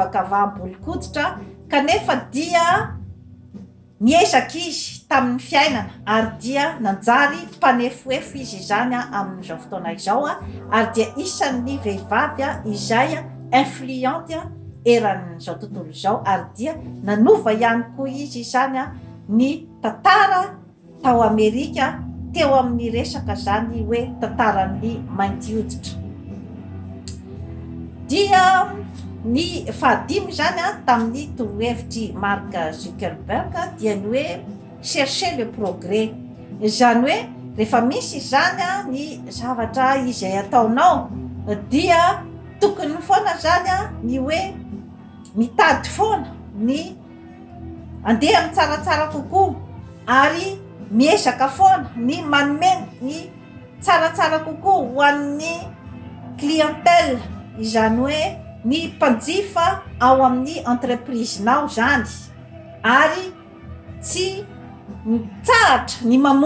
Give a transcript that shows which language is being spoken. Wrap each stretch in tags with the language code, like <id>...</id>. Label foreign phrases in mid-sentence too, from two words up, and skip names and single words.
<mg>hoe fanavaka vaham-bolokoditra, kanefa dia niezaka izy tamin'ny fiainana ary dia nanjary mpanefoefo izy izany amin'izao fotoana izao ary dia isan'ny vehivavy izay influente eran'izao tontolo izao ary dia nanova ihany koa izy izany ny tantara tao Amerika teo amin'ny resaka zany hoe tantaran'ny mainty hoditra. Dia ny fahadimy zany tamin'ny torohevitry Mark Zuckerberg dia ny hoe</mg> <fr>chercher le progrès,</fr> <mg>zany hoe rehefa misy zany ny zavatra izay ataonao dia tokony foana zany ny hoe mitady foana ny andeha amin'ny tsaratsara kokoa ary miezaka foana ny manome ny tsaratsara kokoa ho an'ny clientèle, izany hoe ny mpanjifa ao amin'ny entreprise-nao zany ary tsy mitsahatra ny</mg>